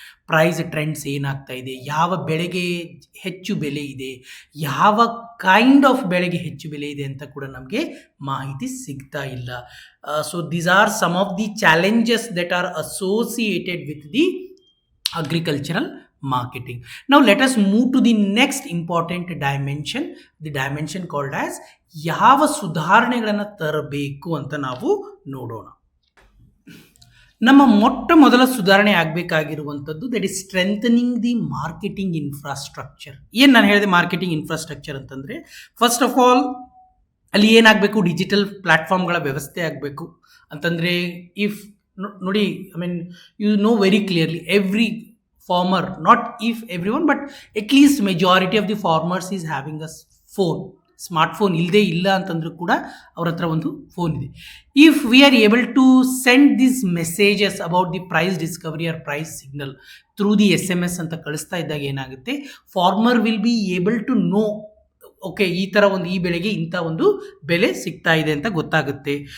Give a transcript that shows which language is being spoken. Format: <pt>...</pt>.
<kn>Price trends ಏನಾಗ್ತಾ ಇದೆ, ಯಾವ ಬೆಳೆಗೆ ಹೆಚ್ಚು ಬೆಲೆ ಇದೆ, ಯಾವ ಕೈಂಡ್ ಆಫ್ ಬೆಳೆಗೆ ಹೆಚ್ಚು ಬೆಲೆ ಇದೆ ಅಂತ ಕೂಡ ನಮಗೆ ಮಾಹಿತಿ ಸಿಗ್ತಾ ಇಲ್ಲ.</kn> <en>So these are some of the challenges that are associated with the agricultural marketing. Now let us move to the next important dimension, the dimension called as</en> <kn>ಯಾವ ಸುಧಾರಣೆಗಳನ್ನು ತರಬೇಕು ಅಂತ ನಾವು ನೋಡೋಣ. ನಮ್ಮ ಮೊಟ್ಟ ಮೊದಲ ಸುಧಾರಣೆ ಆಗಬೇಕಾಗಿರುವಂಥದ್ದು</kn> <en>That is strengthening the marketing infrastructure.</en> <kn>ಏನು ನಾನು ಹೇಳಿದೆ ಮಾರ್ಕೆಟಿಂಗ್ ಇನ್ಫ್ರಾಸ್ಟ್ರಕ್ಚರ್ ಅಂತಂದರೆ,</kn> <en>first of all</en> <kn>ಅಲ್ಲಿ ಏನಾಗಬೇಕು, ಡಿಜಿಟಲ್ ಪ್ಲ್ಯಾಟ್ಫಾರ್ಮ್ಗಳ ವ್ಯವಸ್ಥೆ ಆಗಬೇಕು.</kn> <en>ಅಂತಂದರೆ ಇಫ್ ನೋಡಿ, I mean you know very clearly every farmer, not if everyone, but at least majority of the farmers is having a phone.</en> <kn>Smartphone ಇಲ್ಲದೆ ಇಲ್ಲ ಅಂತಂದ್ರೂ ಕೂಡ ಅವ್ರ ಹತ್ರ ಒಂದು ಫೋನ್ ಇದೆ.</kn> <en>if we are able to send this messages about the price discovery or price signal through the SMS</en> <kn>ಅಂತ ಕಳಿಸ್ತಾ ಇದ್ದಾಗ ಏನಾಗುತ್ತೆ,</kn> <en>farmer will be able to know, okay</en> <kn>ಈ ಥರ ಒಂದು ಈ ಬೆಳೆಗೆ ಇಂಥ ಒಂದು ಬೆಲೆ ಸಿಗ್ತಾ ಇದೆ ಅಂತ ಗೊತ್ತಾಗುತ್ತೆ.</kn>